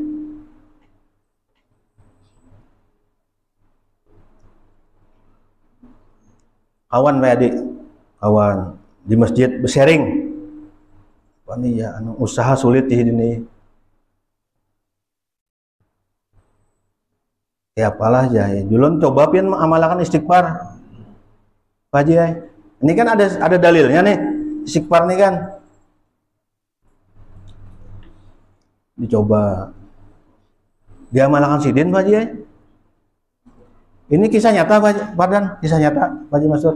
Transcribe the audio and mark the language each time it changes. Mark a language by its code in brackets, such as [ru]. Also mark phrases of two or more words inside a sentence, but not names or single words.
[id] Kawan Pak Adik. Kawan di masjid bersharing. Wah ini ya usaha sulit di sini. Ya apalah Jai. [bjn] Julun coba pian amalkan istighfar. Pak Jai. [id] Ini kan ada dalilnya nih. Istighfar nih kan. Dicoba. [bjn] Dia amalkan sidin Pak Jai. Ini kisah nyata Pak Dan, kisah nyata Pak Haji Masud.